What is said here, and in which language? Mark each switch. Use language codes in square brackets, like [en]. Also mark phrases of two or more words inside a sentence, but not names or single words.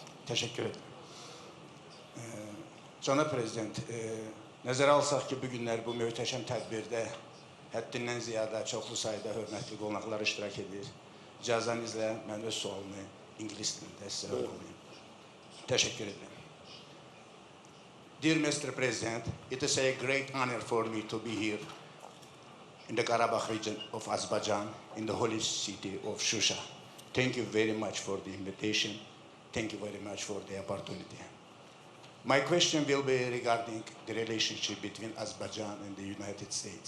[az] Təşəkkür edirəm. Cənab Prezident, nəzərə alsaq ki, bu günlər bu möhtəşəm tədbirdə həddindən ziyadə çoxlu sayda hörmətli qonaqlar iştirak edir. İcazənizlə mən öz sualımı ingilis dilində sizə öyrənəyim. Təşəkkür edirəm. [en] Dear Mr. President, it is a great honor for me to be here in the Karabakh region of Azerbaijan, in the holy city of Shusha. Thank you very much for the invitation. Thank you very much for the opportunity. My question will be regarding the relationship between Azerbaijan and the United States.